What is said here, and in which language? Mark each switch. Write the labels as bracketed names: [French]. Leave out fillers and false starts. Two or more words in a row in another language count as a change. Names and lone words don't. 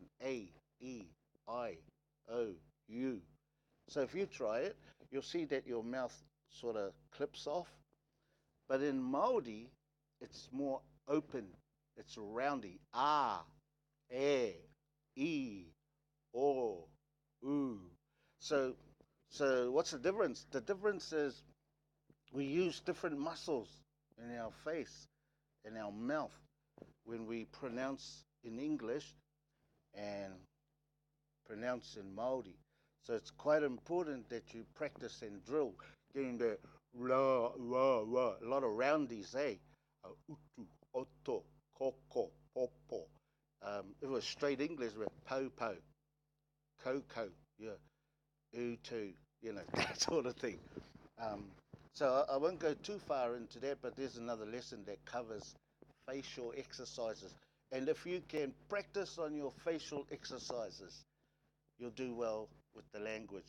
[English] A, E, I, O, U. So if you try it, you'll see that your mouth sort of clips off. But in Maori, it's more open. It's roundy. Ah, e, o, u. So, so what's the difference? The difference is we use different muscles in our face, in our mouth, when we pronounce in English and pronounce in Maori. So it's quite important that you practice and drill, getting the la, wa, wa, a lot of roundies, eh? [Māori] Utu, oto, koko, popo. [English] If it was straight English, we're po po, coco, yeah, utu, that sort of thing. Um, so I won't go too far into that, but there's another lesson that covers facial exercises. And if you can practice on your facial exercises, you'll do well with the language.